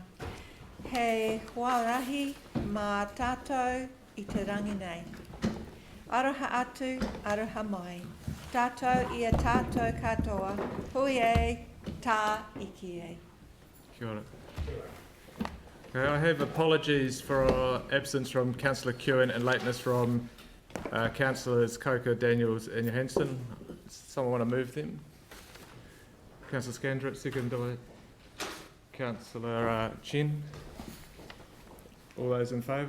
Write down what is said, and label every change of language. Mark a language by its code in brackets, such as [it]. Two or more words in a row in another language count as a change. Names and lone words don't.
[mi] Hei huarahi mā tātou I te rangi nei. Aroha atu, aroha mai. Tātou ia tātou katoa, hui e, tā iki e. Kia ora. [en] Okay, I have apologies for our absence from Councillor Kewen and lateness from Councillors Coker, Daniels and Johansson. Someone want to move them? Councillor Scandrett, second by Councillor Chen. All those in favour?